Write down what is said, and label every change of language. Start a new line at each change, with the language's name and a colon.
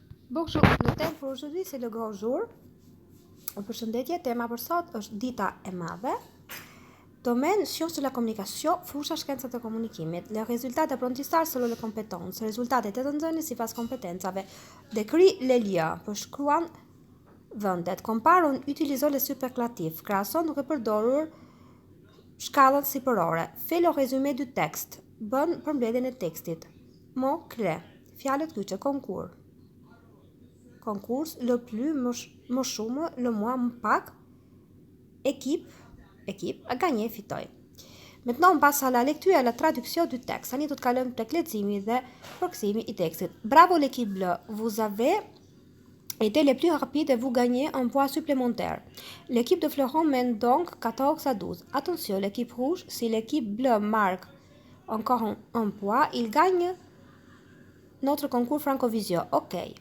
French: Bonjour, le thème pour aujourd'hui c'est le grand jour.
Albanian: Përshëndetje, tema për sot është dita e madhe.
French: Domaine sciences de la communication,
Albanian: fusha shkencat e komunikimit.
French: Le risultat apprentissage selon les compétences.
Albanian: Rezultatet e të nxënit sipas kompetencave.
French: Décrit les lieux,
Albanian: përshkruan vendet.
French: Compare, on utilise les superlatifs.
Albanian: Krahason duke përdorur shkallën sipërore.
French: Fait le résumé du texte.
Albanian: Bën përmbledhjen e tekstit.
French: Mot clé.
Albanian: Fjalët kyçe, concours. Concours,
French: le plus,
Albanian: më shumë,
French: le moins,
Albanian: më pak.
French: Équipe, a gagné,
Albanian: fitoj.
French: Maintenant, on passe à la lecture et à la traduction du texte.
Albanian: Tani do të kalojmë tek leximi dhe përkthimi i tekstit.
French: Bravo l'équipe bleue, vous avez été les plus rapides et vous gagnez un point supplémentaire. L'équipe de Florent mène donc 14-12. Attention, l'équipe rouge, si l'équipe bleue marque encore un point, il gagne notre concours Francovision. Ok.